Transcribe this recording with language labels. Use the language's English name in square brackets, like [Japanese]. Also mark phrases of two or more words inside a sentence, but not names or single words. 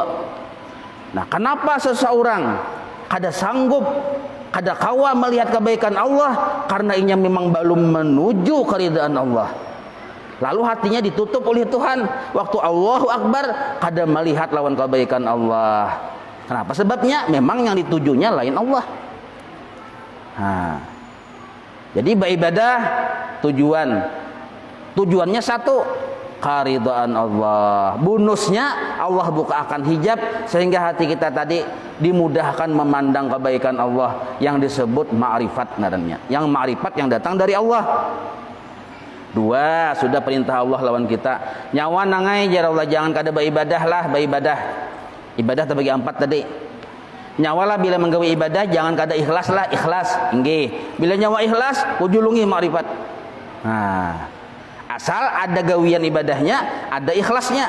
[Indonesian] Nah, kenapa seseorang kada sanggup, kada kawa melihat kebaikan Allah? Karena inya memang belum menuju keridhaan Allah. Lalu hatinya ditutup oleh Tuhan. Waktu [Arabic] الله أكبر [Indonesian] kada melihat lawan kebaikan Allah. Kenapa? Sebabnya memang yang ditujunya lain Allah. Nah, jadi beribadah tujuannya 1, keridhaan Allah. Bonusnya Allah buka akan hijab sehingga hati kita tadi dimudahkan memandang kebaikan Allah, yang disebut ma'rifat ngarannya. Yang ma'rifat yang datang dari Allah. Dua, sudah perintah Allah lawan kita. [Banjar] Nyawa nangai jar Allah, jangan kada beribadah lah, beribadah. [Indonesian] Ibadah terbagi 4 tadi. [Banjar] Nyawa lah bila menggawe ibadah, jangan kada ikhlas lah, ikhlas. Nggih. Bila nyawa ikhlas, kujulungi ma'rifat. Nah, asal ada gawian ibadahnya, ada ikhlasnya.